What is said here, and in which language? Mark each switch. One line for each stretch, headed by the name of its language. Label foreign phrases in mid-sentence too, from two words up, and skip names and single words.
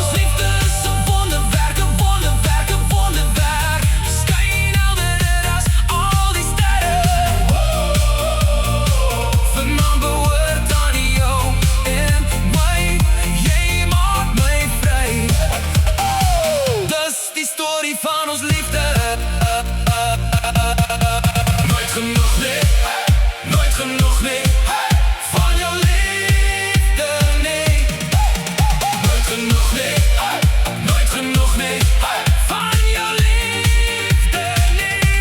Dutch: Ons liefde is een wonderwerk, een wonderwerk, een wonderwerk.
Afrikaans: Skyn helderder as al die sterren. Wow. Vanavond behoort aan jou en my.
Dutch: Jy maakt
Afrikaans: my vry. Dus die story van ons liefde. Nooit genoeg, nee.
Dutch: Nooit genoeg, nee. Van jouw liefde, nee. Nooit genoeg, nee. Nooit genoeg, nee. Van jouw liefde, nee.